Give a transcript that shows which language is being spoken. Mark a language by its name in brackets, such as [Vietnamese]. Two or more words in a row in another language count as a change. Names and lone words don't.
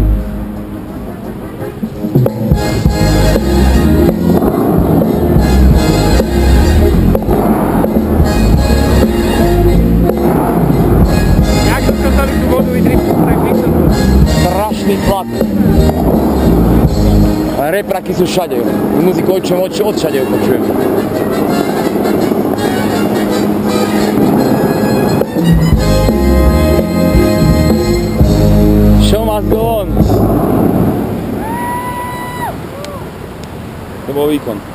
[Slovak] Jak dokázali tú vodu vydriť, tak mixom? Strašný tlak. Repraky sú všade. Muziku odšade počujem. [English] Show must go on. [Slovak] To bol výkon.